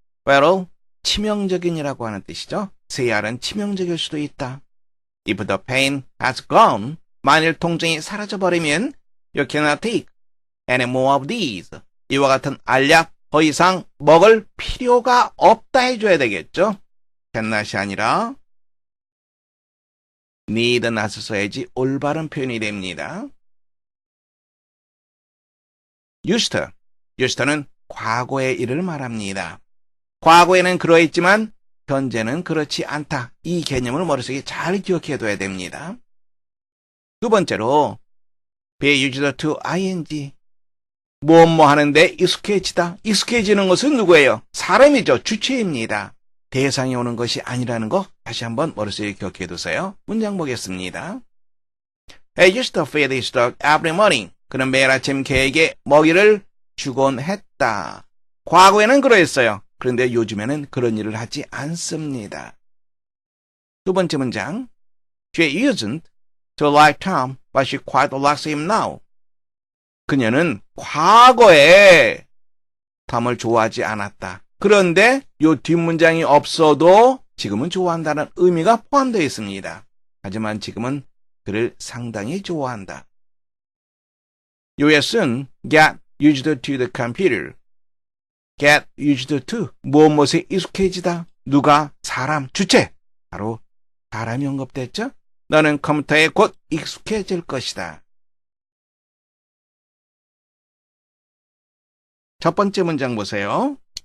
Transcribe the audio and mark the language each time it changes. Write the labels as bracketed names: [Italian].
[Korean] fatal, 치명적인이라고 하는 뜻이죠. 세알은 치명적일 수도 있다. [English] If the pain has gone, [Korean] 만일 통증이 사라져버리면 [English] you cannot take any more of these. [Korean] 이와 같은 알약 더 이상 먹을 필요가 없다 해줘야 되겠죠. cannot이 아니라 need not을 써야지 올바른 표현이 됩니다. used는 과거의 일을 말합니다. 과거에는 그러했지만 현재는 그렇지 않다. 이 개념을 머릿속에 잘 기억해둬야 됩니다. 두 번째로 be used to ing. 뭐뭐 하는데 익숙해지다. 익숙해지는 것은 누구예요? 사람이죠. 주체입니다. 대상이 오는 것이 아니라는 거 다시 한번 머릿속에 기억해두세요. 문장 보겠습니다. [English] I used to feed his dog every morning. [Korean] 그는 매일 아침 개에게 먹이를 주곤 했다. 과거에는 그러했어요. 그런데 요즘에는 그런 일을 하지 않습니다. 두 번째 문장. [English] She used to like Tom, but she quite likes him now. [Korean] 그녀는 과거에 톰을 좋아하지 않았다. 그런데 이 뒷문장이 없어도 지금은 좋아한다는 의미가 포함되어 있습니다. 하지만 지금은 그를 상당히 좋아한다. [English] 요에서는 get used to the computer. get used to, [Korean] 무엇에 익숙해지다. 누가? 사람, 주체. 바로 사람이 언급됐죠? 너는 컴퓨터에 곧 익숙해질 것이다. 첫 번째 문장 보세요.